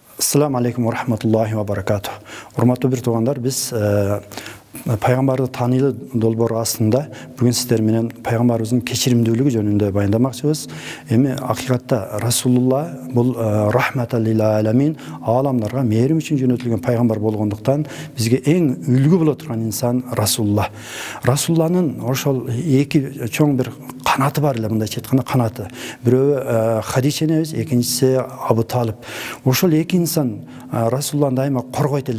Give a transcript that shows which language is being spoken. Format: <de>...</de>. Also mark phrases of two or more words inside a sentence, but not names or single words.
<ar>السلام عليكم ورحمة الله وبركاته.</ar> <ky>Урматтуу бир туугандар, биз пайгамбарды таанылуу долбоор астында бүгүн сиздер менен пайгамбарыбыздын кечиримдүүлүгү жөнүндө баяндамакчыбыз. Эми акыйкатта Расулулла бул</ky> <ar>رحمة للعالمين,</ar> <ky>ааламдарга мээрим үчүн жөнөтүлгөн пайгамбар болгондуктан бизге эң үлгү боло турган инсан Расулулла. Расулланын ошол эки чоң бир канаты бар эле, мындай четкана канаты. Бирөө Хадича энебиз, экинчиси Абу Талиб. Ошол эки инсан Расулланы дайыма коргойт эле.</ky>